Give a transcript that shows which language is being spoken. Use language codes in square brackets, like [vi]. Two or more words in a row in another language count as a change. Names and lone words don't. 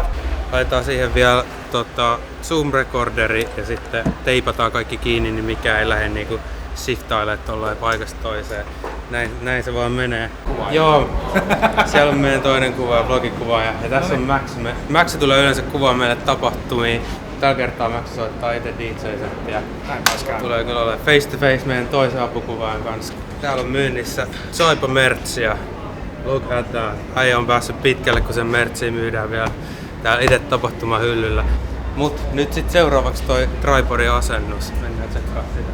[fi] Laitetaan siihen vielä zoom recorderi ja sitten teipataan kaikki kiinni, niin mikä ei lähde niinku shiftailemaan tollain paikasta toiseen. Näin se vaan menee. Joo, siellä on meidän toinen kuvaaja, vlogikuvaaja. Ja tässä on Max. Max tulee yleensä kuvaa meille tapahtumia. Tällä kertaa Max soittaa itse DJ-settiä. Tulee kyllä olemaan [en] face to face [fi] meidän toisen apukuvaajan kanssa. Täällä on myynnissä Soipa merchia. [en] Look at that. [fi] Äijä on päässyt pitkälle, kun sen merchia myydään vielä täällä itse tapahtumahyllyllä. Mut nyt sit seuraavaksi toi tripodin asennus. Mennään tsekkaa sitä.